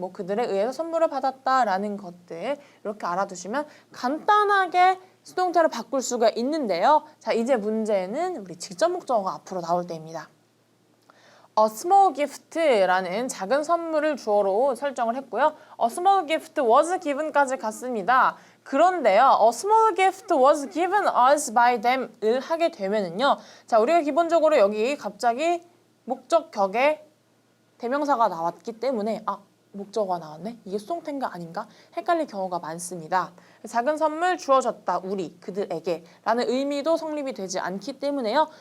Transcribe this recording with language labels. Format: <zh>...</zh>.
<ko>뭐 그들에 의해서 선물을 받았다라는 것들 이렇게 알아두시면 간단하게 수동태로 바꿀 수가 있는데요. 자, 이제 문제는 우리 직접 목적어가 앞으로 나올 때입니다. A small gift라는 작은 선물을 주어로 설정을 했고요.</ko> <en>A small gift was given</en> <ko>까지 갔습니다. 그런데요,</ko> <en>A small gift was given us by them</en> <ko>을 하게 되면은요. 자, 우리가 기본적으로 여기 갑자기 목적 격에 대명사가 나왔기 때문에 목적어가 나왔네? 이게 수동태인가 아닌가? 헷갈릴 경우가 많습니다. 작은 선물 주어졌다. 우리, 그들에게 라는 의미도 성립이 되지 않기 때문에요.</ko>